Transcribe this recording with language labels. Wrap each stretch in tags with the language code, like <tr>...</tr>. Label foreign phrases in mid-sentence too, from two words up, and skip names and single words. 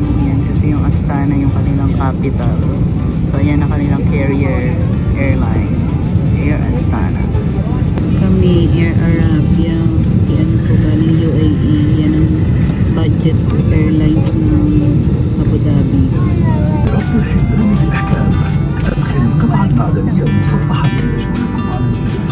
<tl>Yan kasi yung Astana yung kanilang capital. So yan ang kanilang</tl> <en>carrier airlines,</en> <tl>Air Astana. Kami Air Arabia, si po galing UAE. Yan ang</tl> <en>budget airlines</en> <tl>ng Abu Dhabi.</tl> <ar>ربط الحزام بإحكام. أدخل القطعة المعدنية المسطحة لتشغيل طوال الحزام.</ar>